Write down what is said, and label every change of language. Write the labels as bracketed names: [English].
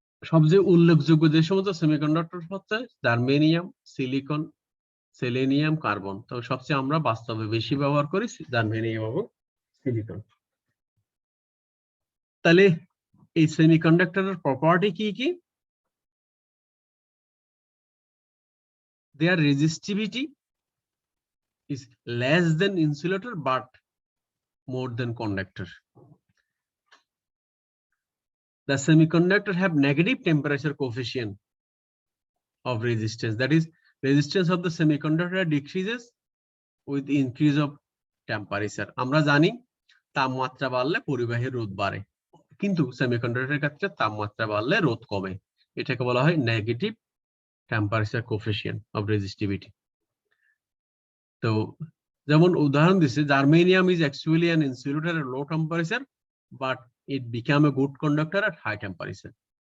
[Bangla] সবচেয়ে উল্লেখযোগ্য যে সমস্ত সেমিকন্ডাক্টর হচ্ছে জার্মেনিয়াম, সিলিকন, সেলেনিয়াম, কার্বন। তো সবচেয়ে আমরা বাস্তবে বেশি ব্যবহার করি জার্মেনিয়াম এবং সিলিকন। তাহলে এই সেমিকন্ডাক্টরের প্রপার্টি কি কি? [English] Their resistivity is less than insulator but more than conductor. The semiconductor have negative temperature coefficient of resistance, that is resistance of the semiconductor decreases with increase of temperature. [Bangla] আমরা জানি তাপমাত্রা বাড়লে পরিবাহীর রোধ বাড়ে, কিন্তু সেমিকন্ডাক্টরের ক্ষেত্রে তাপমাত্রা বাড়লে রোধ কমে, এটাকে বলা হয় negative temperature coefficient of resistivity. তো যেমন উদাহরণ দিচ্ছে, [English] Germanium is actually an insulator at low temperature but it became a good conductor at high temperature.